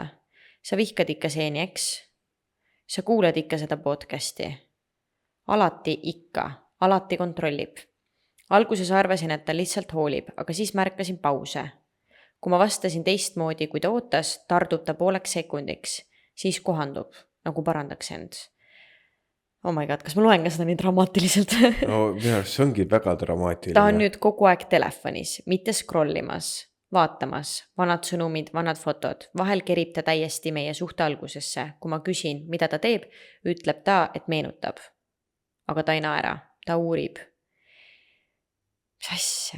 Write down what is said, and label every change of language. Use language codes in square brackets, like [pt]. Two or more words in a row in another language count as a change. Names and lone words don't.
[et] Sa vihkad ikka seeni, eks? Sa kuuled ikka seda podcasti? Alati kontrollib. Alguses arvasin, et ta lihtsalt hoolib, aga siis märkasin pause. Kui ma vastasin teistmoodi, kui ta ootas, tardub ta pooleks sekundiks. Siis kohandub, nagu parandaks end. [en] Oh my god, [et] kas ma loen ka seda nii dramaatiliselt? No, minu arust see ongi väga dramaatiline. Ta on nüüd kogu aeg telefonis, mitte scrollimas, vaatamas, vanad sõnumid, vanad fotod. Vahel kerib ta täiesti meie suhte algusesse. Kui ma küsin, mida ta teeb, ütleb ta, et meenutab. Aga ta ei naera, ta uurib. Mis asja?